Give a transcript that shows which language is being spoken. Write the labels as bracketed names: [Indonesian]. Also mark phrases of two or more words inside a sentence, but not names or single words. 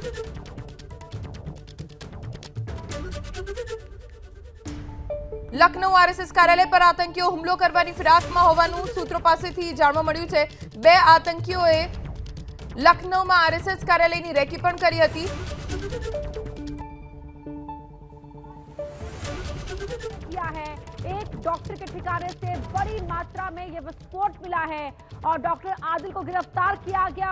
[Gujarati] લખનૌ આરએસએસ કાર્યાલય પર આતંકીઓ હુમલો કરવાની ફિરાકમાં હોવાનું સૂત્રો પાસેથી જાણવા મળ્યું છે। 2 આતંકીઓએ લખનૌ માં આરએસએસ કાર્યાલયની રેકી પણ કરી હતી। [Hindi] किया है एक डॉक्टर के ठिकाने से बड़ी मात्रा में यह विस्फोट मिला है और डॉक्टर आदिल को गिरफ्तार किया गया।